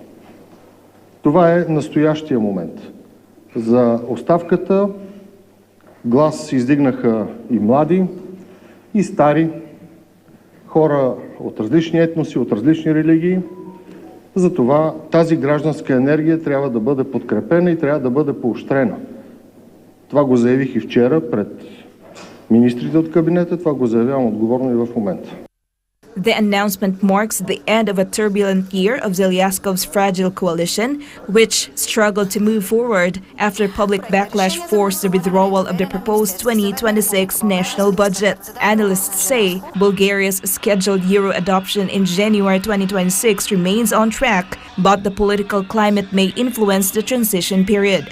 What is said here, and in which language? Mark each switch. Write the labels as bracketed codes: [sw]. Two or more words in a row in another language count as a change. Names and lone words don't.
[bg] Това е настоящия момент. За оставката глас издигнаха и млади, и стари, хора от различни етноси, от различни религии. Затова тази гражданска енергия трябва да бъде подкрепена и трябва да бъде поощрена. Това го заявих и вчера пред министрите от кабинета, това го заявявам отговорно и в момента. [en] The announcement marks the end of a turbulent year of Zelenskyy's fragile coalition, which struggled to move forward after public backlash forced the withdrawal of the proposed 2026 national budget. Analysts say Bulgaria's scheduled euro adoption in January 2026 remains on track, but the political climate may influence the transition period.